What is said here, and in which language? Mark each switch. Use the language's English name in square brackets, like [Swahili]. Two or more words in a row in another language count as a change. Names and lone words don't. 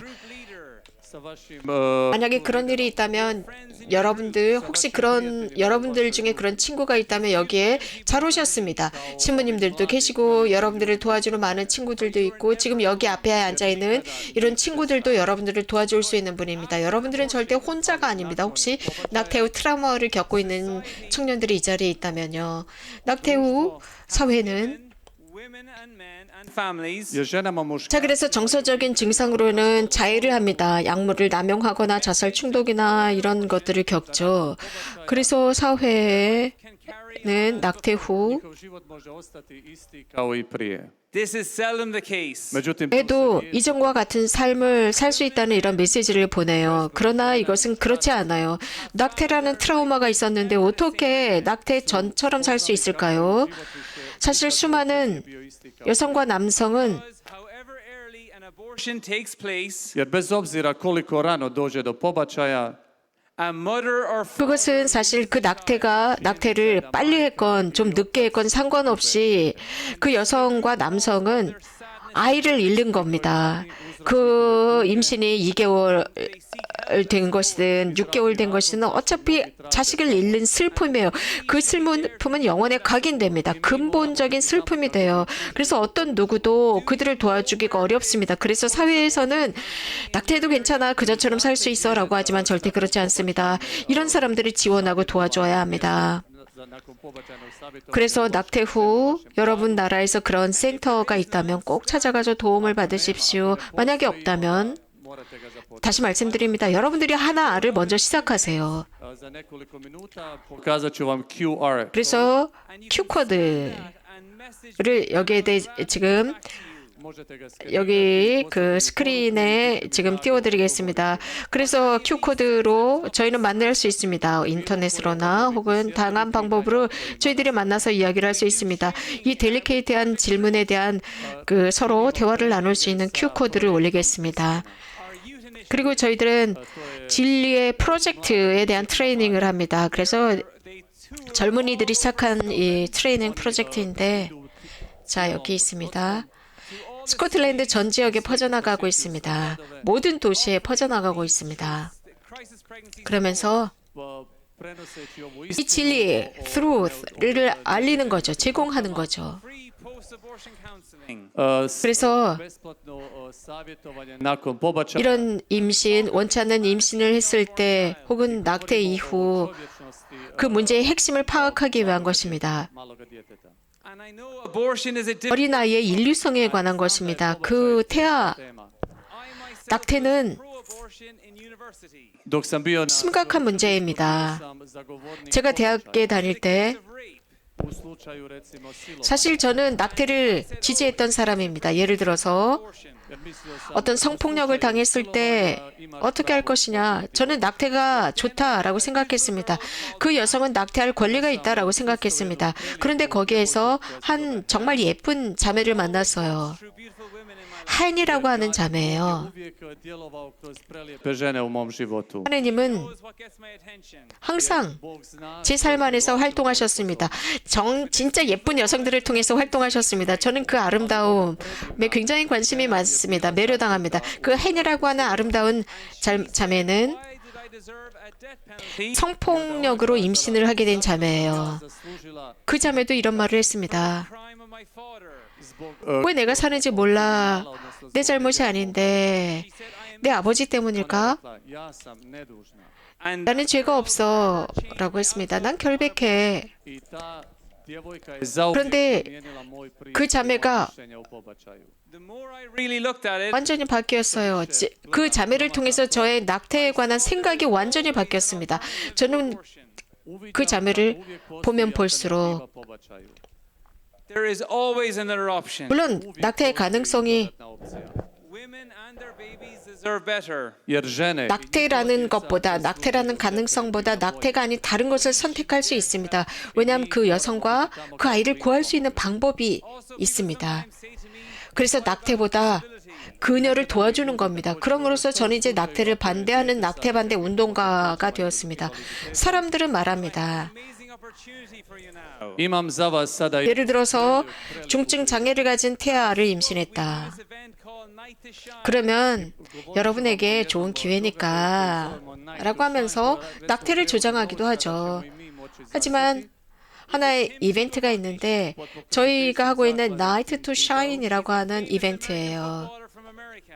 [English] Group leader. [Croatian] sa vašim [Korean] 만약에 그런 일이 있다면 여러분들 혹시 그런 여러분들 중에 그런 친구가 있다면 여기에 잘 오셨습니다. 신부님들도 계시고 여러분들을 도와주는 많은 친구들도 있고 지금 여기 앞에 앉아 있는 이런 친구들도 여러분들을 도와줄 수 있는 분입니다. 여러분들은 절대 혼자가 아닙니다. 혹시 낙태 후 트라우마를 겪고 있는 청년들이 이 자리에 있다면요. 낙태 후 사회는 [English] Women and men and families. [Croatian] je ženama muškarima [Korean] 자, 그래서 정서적인 증상으로는 자해를 합니다. 약물을 남용하거나 자살 충동이나 이런 것들을 겪죠. 그래서 사회에는 [English] can carry. [Korean] 낙태 후 [Croatian] život može ostati isti kao i prije. [English] This is seldom the case. [Croatian] Međutim, [Korean] 에도 이전과 같은 삶을 살 수 있다는 이런 메시지를 보내요. 그러나 이것은 그렇지 않아요. 낙태라는 트라우마가 있었는데 어떻게 낙태 전처럼 살 수 있을까요? 사실 수많은 여성과 남성은 [English] Because however early an abortion takes place, [Croatian] jer bez obzira koliko rano dođe do pobačaja, [English] a mother or [Korean] 그것은 사실 그 낙태를 빨리 했건 좀 늦게 했건 상관없이 그 여성과 남성은 아이를 잃는 겁니다. 그 임신이 2개월 된 것이든 6개월 된 것이든 어차피 자식을 잃는 슬픔이에요. 그 슬픔은 영혼에 각인됩니다. 근본적인 슬픔이 돼요. 그래서 어떤 누구도 그들을 도와주기가 어렵습니다. 그래서 사회에서는 낙태해도 괜찮아, 그전처럼 살 수 있어 라고 하지만 절대 그렇지 않습니다. 이런 사람들을 지원하고 도와줘야 합니다. [Croatian] nakon pobačajnog savjetovanja [Korean] 그래서 낙태 후 여러분 나라에서 그런 센터가 있다면 꼭 찾아가서 도움을 받으십시오. 만약에 없다면 [Croatian] morate ga započeti. [Korean] 다시 말씀드립니다. 여러분들이 하나를 먼저 시작하세요. [Croatian] Za nekoliko minuta pokazat ću vam QR. [Korean] 그래서 Q코드를 [English] and message [Korean] 여기에 대해 지금 [Croatian] Možete ga skenirati. [Korean] 여기 그 스크린에 지금 띄워드리겠습니다. 그래서 Q코드로 저희는 만날 수 있습니다. 인터넷으로나 혹은 다양한 방법으로 저희들이 만나서 이야기를 할 수 있습니다. 이 델리케이트한 질문에 대한 그 서로 대화를 나눌 수 있는 Q코드를 올리겠습니다. 그리고 저희들은 진리의 프로젝트에 대한 트레이닝을 합니다. 그래서 젊은이들이 시작한 이 트레이닝 프로젝트인데 자, 여기 있습니다. 스코틀랜드 전 지역에 퍼져나가고 있습니다. 모든 도시에 퍼져나가고 있습니다. [English] crisis pregnancy [Korean] 그러면서 [Croatian] Prenoseći ovu [Korean] 이 진리, truth를 알리는 거죠. 제공하는 거죠. [English] free post-abortion counseling. [Korean] 그래서 [Croatian] besplatno savjetovanje nakon pobačaja. [Korean] 이런 임신, 원치 않는 임신을 했을 때 혹은 낙태 이후 [Croatian] čovječnosti [Korean] 그 문제의 핵심을 파악하기 위한 것입니다. [Croatian] maloga djeteta. [English] And I know abortion is a difficult [Korean] 어린아이의 인류성에 관한 것입니다. 그 태아, [Croatian] Tema. [English] I myself [Korean] 낙태는 [English] pro-abortion in university. [Croatian] Dok sam bio na [Korean] 심각한 문제입니다. [Croatian] sam zagovornik [Korean] 제가 대학에 다닐 때 [English] Of rape. [Croatian] U slučaju recimo silovanja, [Korean] 사실 저는 낙태를 지지했던 사람입니다. 예를 들어서 [Croatian] jer mislio sam [Korean] 어떤 성폭력을 당했을 때 어떻게 할 것이냐. 저는 낙태가 좋다라고 생각했습니다. 그 여성은 낙태할 권리가 있다라고 생각했습니다. 그런데 거기에서 한 정말 예쁜 자매를 만났어요. 하인이라고 하는 자매예요. [Croatian] uvijek djelovao kroz prelijepe žene u mom životu. [Korean] 하느님은 항상 [Croatian] Bog zna [Korean] 제 삶 안에서 활동하셨습니다. 진짜 예쁜 여성들을 통해서 활동하셨습니다. 저는 그 아름다움에 굉장히 관심이 많습니다. 매료당합니다. 그 헨이라고 하는 아름다운 자매는 성폭력으로 임신을 하게 된 자매예요. [Croatian] zaslužila [Korean] 그 자매도 이런 말을 했습니다. [Croatian] zbog [Korean] 왜 내가 사는지 몰라. 내 잘못이 아닌데 내 아버지 때문일까? [Croatian] ja sam nedužna. [Korean] 나는 죄가 없어 라고 했습니다. 난 결백해. [Croatian] I ta djevojka je zauvijek [Korean] 그런데 [Croatian] promijenila moj pristup [Korean] 그 자매가 [Croatian] mišljenja o pobačaju. [Korean] 완전히 바뀌었어요. 그 자매를 통해서 저의 낙태에 관한 생각이 완전히 바뀌었습니다. 저는 그 자매를 보면 볼수록 [English] There is always another option. [Korean] 물론 낙태의 가능성이 [English] Women and their babies deserve better. [Croatian] Jer žene [Korean] 낙태라는 것보다 낙태라는 가능성보다 낙태가 아닌 다른 것을 선택할 수 있습니다. 왜냐하면 그 여성과 그 아이를 구할 수 있는 방법이 있습니다. 그래서 낙태보다 그녀를 도와주는 겁니다. 그럼으로써 저는 이제 낙태를 반대하는 낙태 반대 운동가가 되었습니다. 사람들은 말합니다. [English] Amazing opportunity for you now. [Croatian] imam za vas sada [Korean] 예를 들어서 중증 장애를 가진 태아를 임신했다. [English] This event called Night to Shine. [Korean] 그러면 여러분에게 좋은 기회니까 라고 하면서 낙태를 조장하기도 하죠. 하지만 하나의 이벤트가 있는데 저희가 하고 있는 Night to Shine이라고 하는 이벤트예요. [English] Caller from America.